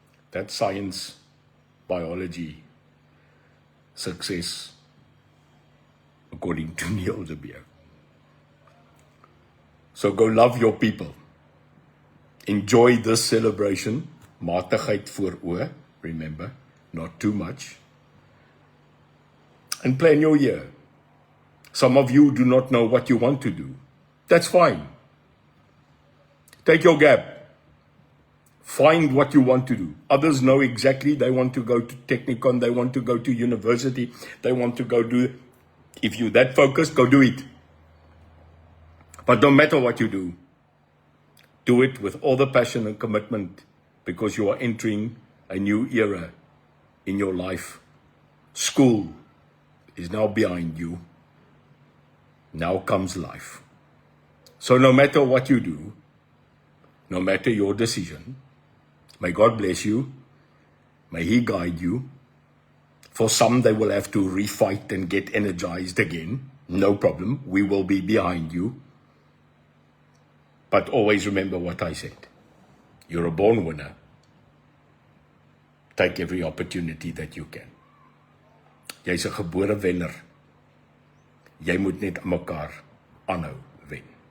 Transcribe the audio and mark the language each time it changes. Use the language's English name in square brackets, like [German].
[English] That's science, biology, success, according to Neil de Beer. So go love your people. Enjoy this celebration. [Afrikaans] Matigheid voor oë, [English] remember, not too much. And plan your year. Some of you do not know what you want to do. That's fine. Take your gap. Find what you want to do. Others know exactly. They want to go to Technikon. They want to go to university. They want to go do. If you're that focused, go do it. But no matter what you do it with all the passion and commitment, because you are entering a new era in your life. School is now behind you. Now comes life. So no matter what you do, no matter your decision, may God bless you. May He guide you. For some, they will have to refight and get energized again. No problem. We will be behind you. But always remember what I said. You're a born winner. Take every opportunity that you can. [Afrikaans] Jy's 'n gebore wenner. Jy moet net aan mekaar aanhou wen.